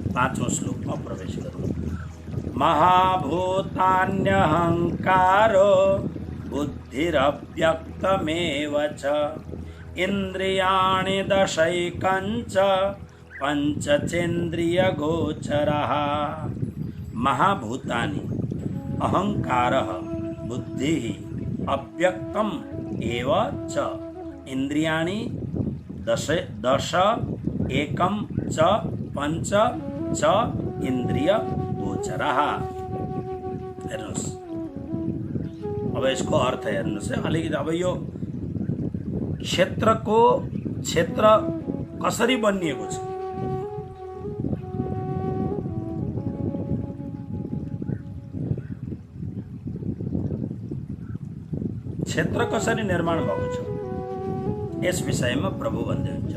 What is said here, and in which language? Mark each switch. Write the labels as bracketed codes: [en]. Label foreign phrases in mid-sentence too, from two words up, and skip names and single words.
[ne] पाँचौं श्लोकमा प्रवेश गरौँ। [sa] महाभूतान्यहङ्कारो बुद्धिरव्यक्तमेव च इन्द्रियाणि दशैकञ्च पञ्चचेन्द्रियगोचरः। महाभूतानि अहङ्कारः बुद्धिः अव्यक्तम् एव च इन्द्रियाणि दश एकं च पञ्च च इन्द्रिय गोचरः। [ne] हेर्नुहोस्, अब यसको अर्थ हेर्नुहोस् है अलिकति। अब यो क्षेत्र कसरी बनिएको छ? क्षेत्र कसरी निर्माण भएको छ यस विषयमा प्रभु भन्दै हुन्छ।